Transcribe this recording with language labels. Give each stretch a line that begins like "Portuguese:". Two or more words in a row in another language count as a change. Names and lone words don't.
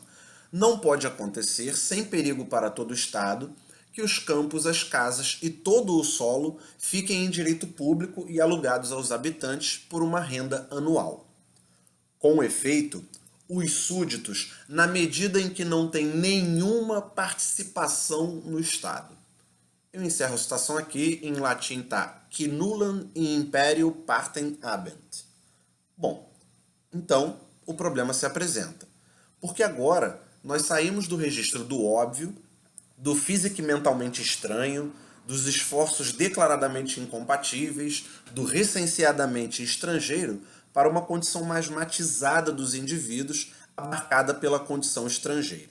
Portuguese: Não pode acontecer, sem perigo para todo o Estado, que os campos, as casas e todo o solo fiquem em direito público e alugados aos habitantes por uma renda anual. Com efeito, os súditos, na medida em que não têm nenhuma participação no Estado. Eu encerro a citação aqui, em latim está:
Latin: qui nullam in imperio partem habent.
Portuguese: Bom, então o problema se apresenta. Porque agora nós saímos do registro do óbvio, do fisico-mentalmente estranho, dos esforços declaradamente incompatíveis, do recenseadamente estrangeiro, para uma condição mais matizada dos indivíduos abarcada pela condição estrangeira.